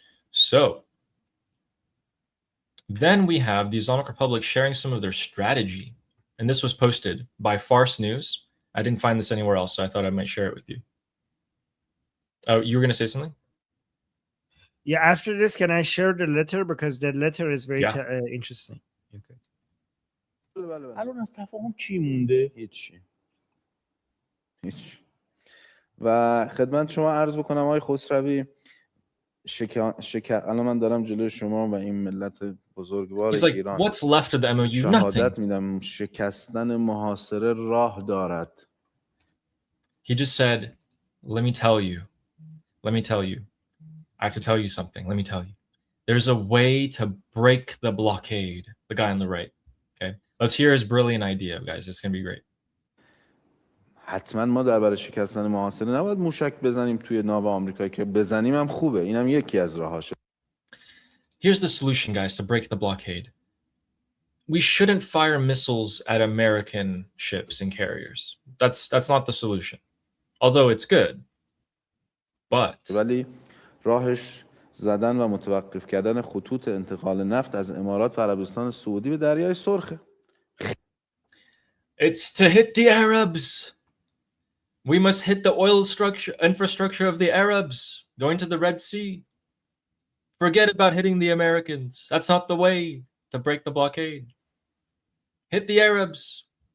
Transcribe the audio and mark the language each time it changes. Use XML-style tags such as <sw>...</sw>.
<en>So then we have the Islamic Republic sharing some of their strategy. And this was posted by Farce News. I didn't find this anywhere else, so I thought I might share it with you. Oh, you were going to say something? Yeah, after this, can I share the letter? Because the letter is very interesting. Okay.</en> <fa>الان از تفاهم چی مونده؟ هیچ. و خدمت شما عرض بکنم آقای خسروی الان من دارم جلوی شما و این ملت بزرگوار ایران</fa> <en>what's left of the MOU?</en> <fa>شهادت میدم شکستن محاصره راه دارد.</fa> <en>He just said, let me tell you. I have to tell you something. Let me tell you. There's a way to break the blockade. The guy on the right. Okay. Let's hear his brilliant idea, guys. It's going to be great.</en> <fa>حتما ما درباره شکستن محاصره نباید موشک بزنیم توی ناو آمریکا که بزنیم هم خوبه. اینم یکی از راهاشه.</fa> <en>Here's the solution, guys, to break the blockade. We shouldn't fire missiles at American ships and carriers. That's not the solution. Although it's good. But</en> <fa>ولی راهش زدن و متوقف کردن خطوط انتقال نفت از امارات و عربستان سعودی به دریای سرخه.</fa> <en>It's to hit the Arabs. We must hit the oil infrastructure of the Arabs going to the Red Sea. Forget about hitting the Americans. That's not the way to break the blockade. Hit the Arabs.</en>